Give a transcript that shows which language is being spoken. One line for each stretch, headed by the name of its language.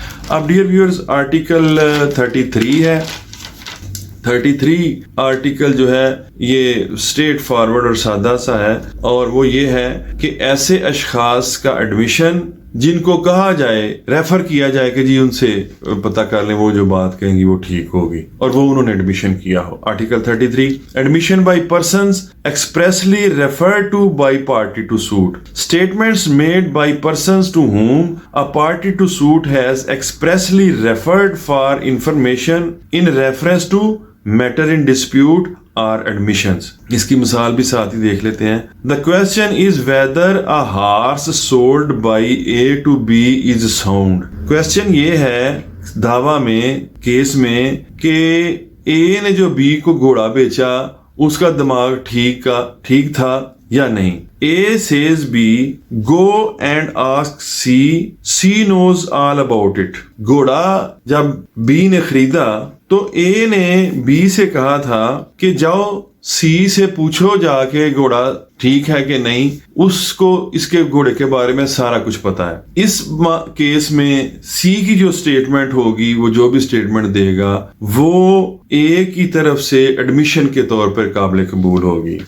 Urdu: اب dear viewers article 33 ہے. 33 article جو ہے یہ اسٹریٹ فارورڈ اور سادہ سا ہے اور وہ یہ ہے کہ ایسے اشخاص کا ایڈمیشن جن کو کہا جائے، ریفر کیا جائے کہ جی ان سے پتہ کر لیں وہ جو بات کہیں گی وہ ٹھیک ہوگی اور وہ انہوں نے ایڈمیشن کیا ہو.
English: Article 33 admission by persons expressly referred to by party to suit. Statements made by persons to whom a party to suit has expressly referred for information in reference to matter in dispute or admissions.
Urdu: اس کی مثال بھی ساتھ ہی دیکھ لیتے ہیں.
English: The question is whether a horse sold by A to B is sound.
Urdu: Question یہ ہے دعویٰ میں، کیس میں، کہ A نے جو B کو گھوڑا بیچا اس کا دماغ ٹھیک تھا یا نہیں.
English: A says B, go and ask C, C knows all about it.
Urdu: گھوڑا جب B نے خریدا تو A نے B سے کہا تھا کہ جاؤ C سے پوچھو جا کے گھوڑا ٹھیک ہے کہ نہیں، اس کو اس کے گھوڑے کے بارے میں سارا کچھ پتا ہے. اس کیس میں C کی جو سٹیٹمنٹ ہوگی، وہ جو بھی سٹیٹمنٹ دے گا وہ A کی طرف سے ایڈمیشن کے طور پر قابل قبول ہوگی.